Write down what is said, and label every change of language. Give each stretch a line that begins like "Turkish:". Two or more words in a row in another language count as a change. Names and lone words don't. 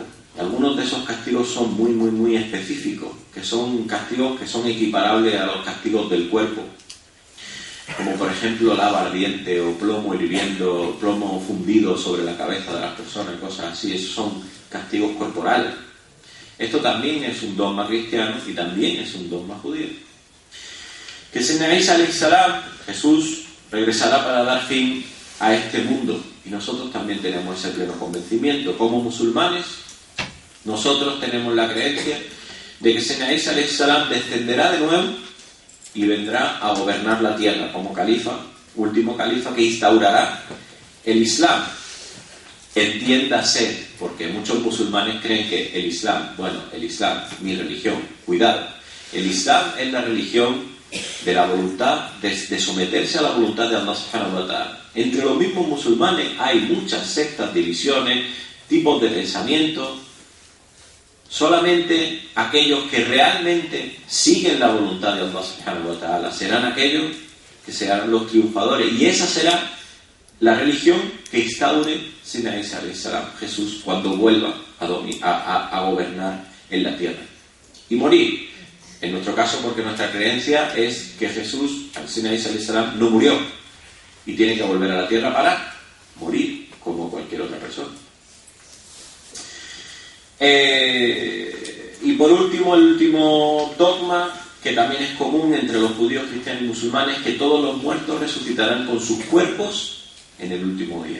Spanish: Algunos de esos castigos son muy, muy, muy específicos, que son castigos que son equiparables a los castigos del cuerpo, como por ejemplo lava ardiente o plomo hirviendo, plomo fundido sobre la cabeza de las personas, cosas así. Esos son castigos corporales. Esto también es un dogma cristiano y también es un dogma judío. Que Señor Isa
Arabic: عليه السلام,
Spanish: Jesús, regresará para dar fin a este mundo, y nosotros también tenemos ese pleno convencimiento. Como musulmanes, nosotros tenemos la creencia de que Señor Isa
Arabic: عليه السلام
Spanish: descenderá de nuevo y vendrá a gobernar la tierra como califa, último califa, que instaurará el Islam. Entiéndase, porque muchos musulmanes creen que el Islam, mi religión, cuidado, el Islam es la religión de la voluntad, de someterse a la voluntad de Allah
Arabic: سبحانه وتعالى.
Spanish: Entre los mismos musulmanes hay muchas sectas, divisiones, tipos de pensamiento. Solamente aquellos que realmente siguen la voluntad de Allah
Arabic: سبحانه وتعالى
Spanish: serán aquellos que serán los triunfadores, y esa será la religión que instaure Señor Isa
Arabic: عليه السلام,
Spanish: Jesús, cuando vuelva a gobernar en la tierra y morir. En nuestro caso, porque nuestra creencia es que Jesús, Señor Isa
Arabic: عليه السلام,
Spanish: no murió y tiene que volver a la tierra para morir como cualquier otra persona. Y por último, el último dogma, que también es común entre los judíos, cristianos y musulmanes, que todos los muertos resucitarán con sus cuerpos en el último día.